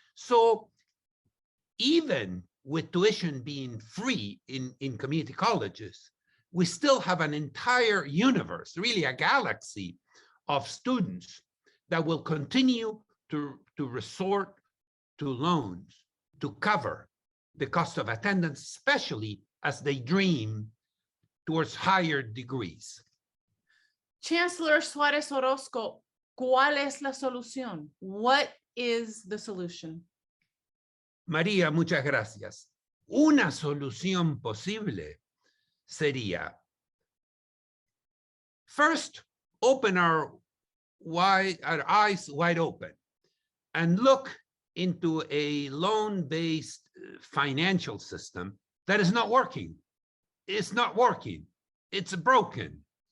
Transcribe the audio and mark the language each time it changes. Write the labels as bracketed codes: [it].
[en] So even with tuition being free in community colleges, we still have an entire universe, really a galaxy of students that will continue to resort to loans to cover the cost of attendance, especially as they dream towards higher degrees. [es] Chancellor Suarez Orozco, ¿cuál es la solución? [en] What is the solution? [es] María, muchas gracias. Una solución posible sería, [en] first, open our eyes wide open and look into a loan-based financial system that is not working. It's not working. It's broken.